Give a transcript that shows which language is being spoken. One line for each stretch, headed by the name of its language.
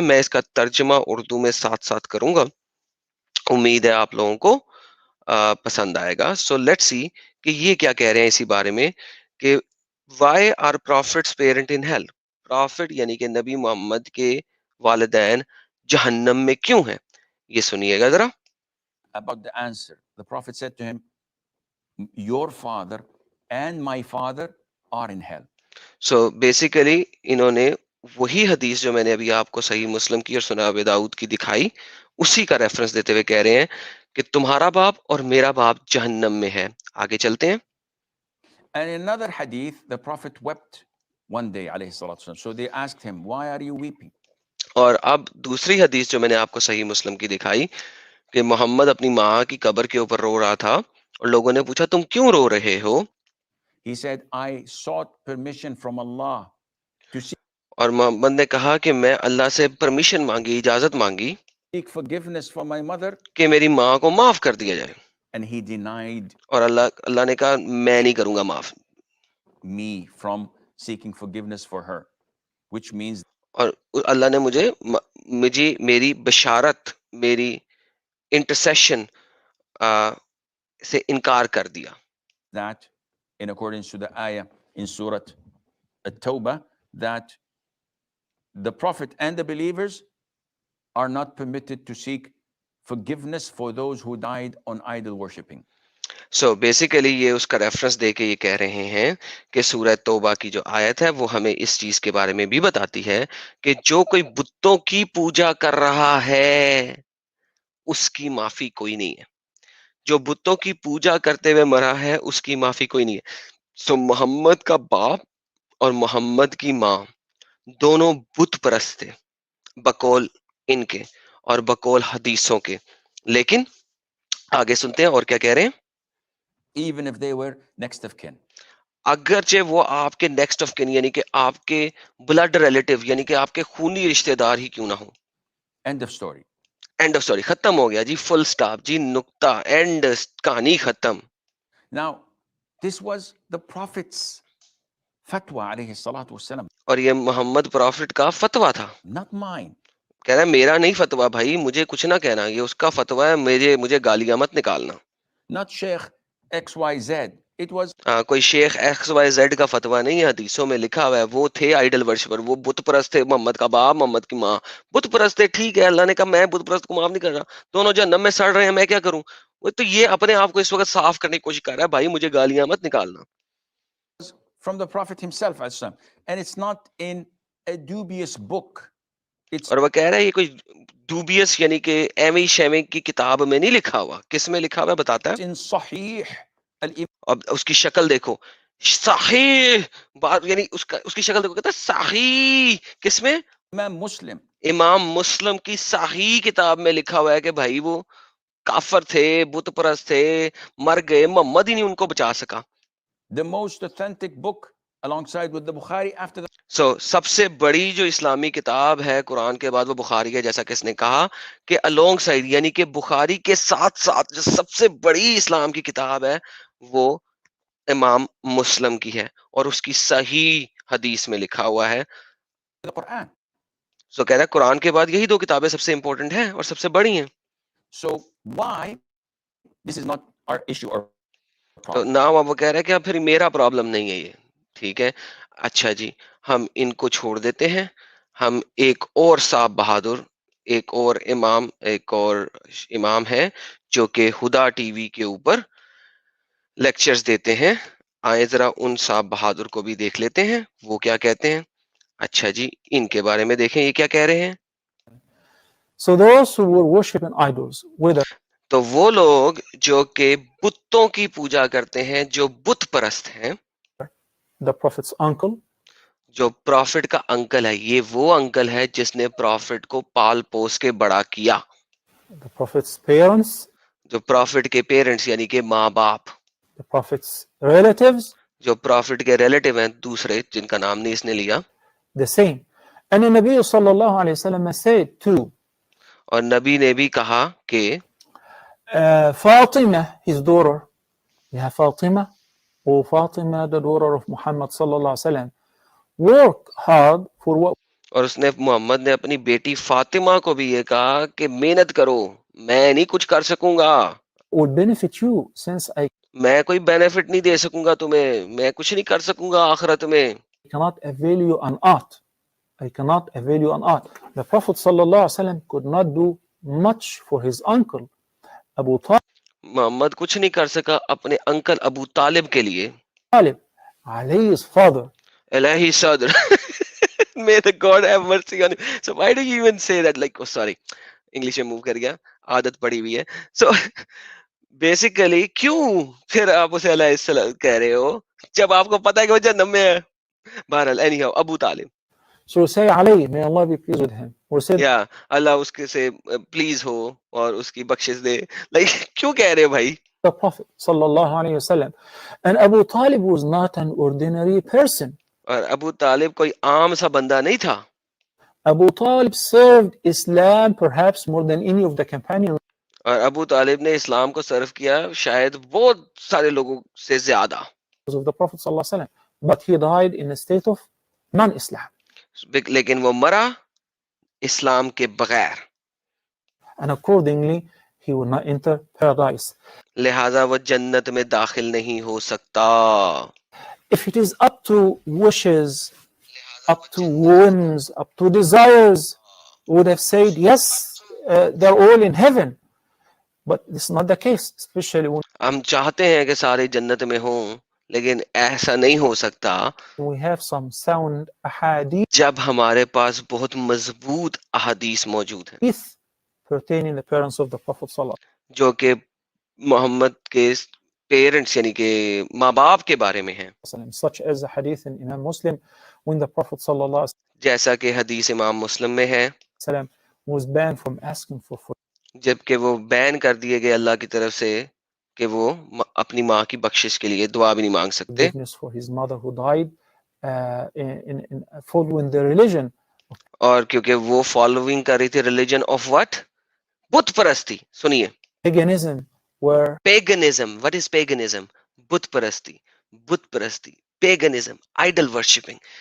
Urdu: میں اس کا ترجمہ اردو میں ساتھ ساتھ کروں گا, امید ہے آپ لوگوں کو پسند آئے گا. سو لیٹ سی کہ یہ کیا کہہ رہے ہیں اسی بارے میں کہ
English: Why are prophets parent in hell.
Urdu: Profit یعنی کہ نبی محمد کے والدین جہنم میں کیوں ہیں, یہ سنیے گا ذرا.
English: About the answer, the Prophet said to him, your father and my father are in hell. So basically
Urdu: انہوں نے وہی حدیث جو میں نے ابھی آپ کو صحیح مسلم کی اور سنن ابی داؤد کی دکھائی اسی کا ریفرنس دیتے ہوئے کہہ رہے ہیں کہ تمہارا باپ اور میرا باپ جہنم میں ہے. آگے چلتے ہیں.
English: And in another hadith, the Prophet wept one day, alayhi salatu wasalam. So they asked him, why are you weeping?
Urdu: اور اب دوسری حدیث جو میں نے آپ کو صحیح مسلم کی دکھائی کہ محمد اپنی ماں کی قبر کے اوپر رو رہا تھا اور لوگوں نے پوچھا تم کیوں رو رہے ہو.
English: He said, I sought permission from Allah to
Urdu: اور محمد نے کہا کہ میں اللہ سے پرمیشن مانگی, اجازت مانگی
English: seek forgiveness for my mother,
Urdu: کہ میری ماں کو معاف کر دیا جائے.
English: and he denied
Urdu: اور اللہ نے کہا میں نہیں کروں گا معاف.
English: me from seeking forgiveness for her, which means
Urdu: اور اللہ نے مجھے میری بشارت, میری انٹرسیشن سے انکار کر دیا.
English: that in accordance to the ayah in Surah At-Tawbah, that the Prophet and the believers are not permitted to seek forgiveness for those who died on idol worshipping. So basically
Urdu: یہ اس کا reference دے کے یہ کہہ رہے ہیں کہ سورہ توبہ کی جو آیت ہے وہ ہمیں اس چیز کے بارے میں بھی بتاتی ہے کہ جو کوئی بتوں کی پوجا کر رہا ہے اس کی معافی کوئی نہیں ہے. جو بتوں کی پوجا کرتے ہوئے مرا ہے اس کی معافی کوئی نہیں ہے. سو محمد کا باپ اور محمد کی ماں دونوں بت پرست تھے بقول ان کے اور بقول حدیثوں کے. لیکن آگے سنتے ہیں اور کیا کہہ رہے ہیں.
English: Even if they were next of kin.
Urdu: اگرچہ وہ آپ کے نیکسٹ آف کن یعنی کہ آپ کے بلڈ ریلیٹو یعنی کہ آپ کے خونی رشتہ دار ہی کیوں نہ ہو.
English: End of story. End of story,
Urdu: ختم ہو گیا جی, فل سٹاپ جی, نقطہ, اینڈ, کہانی ختم.
English: Now, this was the Prophet's fatwa, alayhi salatu wasalam,
Urdu: اور یہ محمد پروفٹ کا فتویٰ تھا.
English: not mine.
Urdu: کہہ رہا ہے میرا نہیں فتویٰ بھائی, مجھے کچھ نہ کہنا, یہ اس کا فتویٰ ہے, مجھے گالیاں مت نکالنا.
English: Not Sheikh XYZ it was
Urdu: کوئی شیخ ایکس وائی زیڈ کا فتویٰ نہیں ہے، حدیثوں میں لکھا ہوا ہے وہ تھے آئیڈل ورشپر، وہ بت پرست تھے، محمد کا باپ محمد کی ماں بت پرست تھے. ٹھیک ہے، اللہ نے کہا میں بت پرست کو معاف نہیں کر رہا، دونوں جہنم میں سڑ رہے ہیں، میں کیا کروں؟ وہ تو یہ اپنے آپ کو اس وقت صاف کرنے کی کوشش کر رہا ہے، بھائی مجھے گالیاں مت نکالنا.
English: from the Prophet himself, and it's not in a dubious book. It's
Urdu: اور وہ کہہ رہا ہے یہ کوئی ڈوبیس یعنی کہ ایمی شیمی کی کتاب میں نہیں لکھا ہوا. کس میں لکھا ہوا ہے بتاتا ہے؟
English: in Sahih al-Imam
Urdu: اب اس کی شکل دیکھو، صحیح بات، یعنی اس کی شکل دیکھو، کہتا ہے صحیح. کس میں؟
English: Muslim.
Urdu: امام مسلم کی صحیح کتاب میں لکھا ہوا ہے کہ بھائی وہ کافر تھے، بت پرست تھے، مر گئے، محمد ہی نہیں ان کو بچا سکا.
English: The most authentic book alongside with the Bukhari after the
Urdu: سب سے بڑی جو اسلامی کتاب ہے قرآن کے بعد وہ بخاری ہے، جیسا کہ اس نے کہا کہ
English: along side
Urdu: یعنی کہ بخاری کے ساتھ ساتھ جو سب سے بڑی اسلام کی کتاب ہے وہ امام مسلم کی ہے، اور اس کی صحیح حدیث میں لکھا ہوا ہے.
English: Quran.
Urdu: سو کہہ رہا ہے قرآن کے بعد یہی دو کتابیں سب سے امپورٹنٹ ہیں اور سب سے بڑی ہیں.
English: So why this is not our issue or
Urdu: تو
English: problem?
Urdu: نہ وہ کہہ رہا ہے کہ اب پھر میرا پرابلم نہیں ہے یہ. ٹھیک ہے، اچھا جی، ہم ان کو چھوڑ دیتے ہیں. ہم ایک اور صاحب بہادر، ایک اور امام ہے جو کہ ہدا ٹی وی کے اوپر لیکچرز دیتے ہیں. آئے ذرا ان صاحب بہادر کو بھی دیکھ لیتے ہیں وہ کیا کہتے ہیں. اچھا جی، ان کے بارے میں دیکھیں یہ کیا کہہ رہے ہیں.
English: So those who were worshiping idols, whether
Urdu: تو وہ لوگ جو کہ بتوں کی پوجا کرتے ہیں، جو بت پرست ہیں،
English: the prophet's uncle,
Urdu: جو پروفٹ کا انکل ہے، یہ وہ انکل ہے جس نے پروفٹ کو پال پوس کے بڑا کیا.
English: the prophet's parents,
Urdu: جو پروفٹ کے پیرنٹس یعنی کہ ماں باپ،
English: the prophet's relatives,
Urdu: جو پروفٹ کے ریلیٹیو ہیں دوسرے جن کا نام نہیں اس نے لیا.
English: the same. And the Nabi sallallahu alayhi wa sallam said too,
Urdu: اور نبی نے بھی کہا کہ
English: Fatima, his daughter, yeah, Fatima, or Fatima, the daughter of Muhammad sallallahu alayhi wa sallam, work hard for what
Urdu: اور اس نے محمد نے اپنی بیٹی فاطمہ کو بھی یہ کہا کہ محنت کرو، میں نہیں کچھ کر سکوں گا،
English: would benefit you, since I
Urdu: میں کوئی بینیفٹ نہیں دے سکوں گا تمہیں، میں کچھ نہیں کر سکوں گا آخرت میں.
English: cannot avail you an art. I cannot avail you an art. The Prophet sallallahu alaihi wasallam could not do much for his uncle Abu
Urdu: محمد کچھ نہیں کر سکا اپنے انکل ابو طالب کے لیے.
English: Talib, Ali's father.
Urdu: الہی صدر
English: may the God have mercy on you. So why do you even say that? Like, oh sorry,
Urdu: English میں موو کر گیا، عادت پڑی ہوئی ہے.
English: so basically
Urdu: کیوں پھر آپ اسے علیہ السلام کہہ رہے ہو جب آپ کو پتا ہے کہ وہ جہنم میں ہے؟ بہرحال
English: anyhow ہاؤ،
Urdu: ابو طالب،
English: So say Ali, may Allah be pleased with him. Or said
Urdu: یا اللہ اس کے سے پلیز ہو اور اس کی بخشش دے. لائک کیوں کہہ رہے ہو بھائی؟
English: the Prophet sallallahu alaihi wasallam. And Abu Talib was not an ordinary person.
Urdu: اور ابو طالب کوئی عام سا بندہ نہیں تھا.
English: Abu Talib served Islam perhaps more than any of the companions
Urdu: اور ابو طالب نے اسلام کو سرو کیا شاید بہت سارے لوگوں سے زیادہ.
English: of the Prophet sallallahu alaihi wasallam. But he died in a state of non-Islam.
Urdu: لیکن وہ مرا اسلام کے بغیر،
English: And accordingly, he will not enter paradise.
Urdu: لہذا وہ جنت میں داخل نہیں ہو سکتا.
English: If it is up to wishes, up to whims, up to desires, would have said, yes, they're all in heaven. But this is not the case, especially when
Urdu: ہم چاہتے ہیں کہ سارے جنت میں ہوں، لیکن ایسا نہیں ہو سکتا
English: we have some sound ahadith
Urdu: جب ہمارے پاس بہت مضبوط احادیث موجود ہیں
English: pertaining the parents of the Prophet sallallahu
Urdu: جو کہ محمد کے پیرنٹس یعنی کہ ماں باپ کے بارے میں ہیں،
English: alaihi wasallam, such as the hadith in Imam Muslim when the Prophet sallallahu alaihi
Urdu: جیسا کہ حدیث امام مسلم میں ہے،
English: wasallam was banned from asking for
Urdu: جبکہ وہ بین کر دیے گئے اللہ کی طرف سے کہ وہ اپنی ماں کی بخشش کے لیے دعا بھی نہیں مانگ سکتے،
English: forgiveness for his mother who died in following the religion
Urdu: اور کیونکہ وہ فالوئنگ کر رہی تھی ریلیجن آف وٹ، بت پرستی. سنیے،
English: paganism, where
Urdu: پیگنزم.
English: What is paganism?
Urdu: بت پرستی، بت پرستی، پیگنزم، آئیڈل ورشپنگ.